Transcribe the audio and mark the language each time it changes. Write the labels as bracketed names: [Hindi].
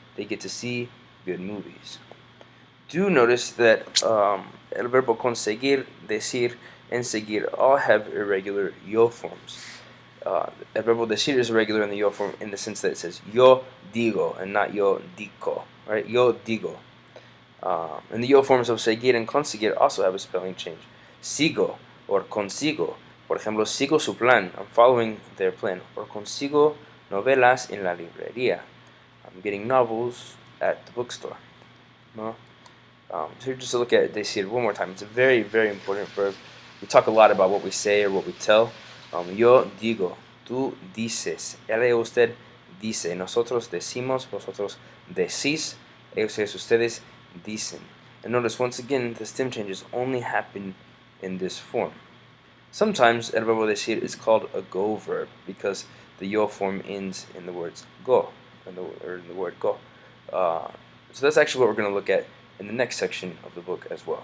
[English] They get to see good movies. Do notice that el verbo conseguir, decir, and seguir all have irregular yo forms. El verbo decir is irregular in the yo form in the sense that it says yo digo and not yo dico, right? Yo digo. And the yo forms of seguir and conseguir also have a spelling change. [Spanish] Sigo or consigo. Por ejemplo, sigo su plan. [English] I'm following their plan. [Spanish] Or consigo novelas en la librería. [English] I'm getting novels at the bookstore. No? So here just to look at decir one more time. It's a very, very important verb. We talk a lot about what we say or what we tell. [Spanish] Yo digo, tú dices, él o usted dice, nosotros decimos, vosotros decís, ellos ustedes dicen. [English] And notice once again, the stem changes only happen in this form. Sometimes el verbo decir is called a go verb because the yo form ends in the words go, or in the word go. So that's actually what we're going to look at in the next section of the book as well.